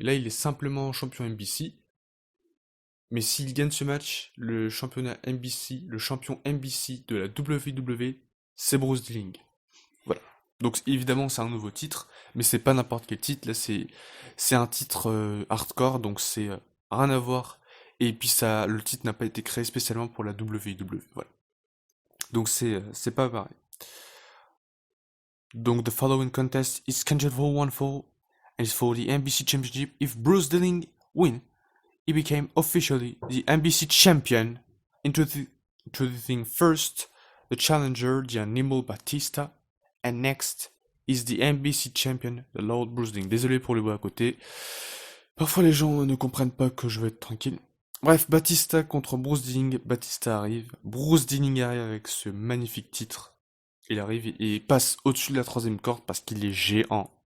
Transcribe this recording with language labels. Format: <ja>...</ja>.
<fr>Là, il est simplement champion NBC. Mais s'il gagne ce match, le championnat NBC, le champion NBC de la WWE, c'est Bruce Dilling. Voilà. Donc évidemment c'est un nouveau titre, mais c'est pas n'importe quel titre. Là c'est un titre hardcore, donc c'est rien à voir. Et puis ça, le titre n'a pas été créé spécialement pour la WWE. Voilà. Donc c'est pas pareil.</fr> <en>Donc the following contest is scheduled for one fall, and is for the NBC Championship. If Bruce Dilling win, he became officially the NBC champion, introducing first the challenger, the Animal Batista, and next is the NBC champion, the Lord Bruce Dilling.</en> <fr>Désolé pour le bruit à côté. Parfois les gens ne comprennent pas que je veux être tranquille. Bref, Batista contre Bruce Dilling. Batista arrive. Bruce Dilling arrive avec ce magnifique titre. Il arrive et passe au-dessus de la troisième corde parce qu'il est géant.</fr>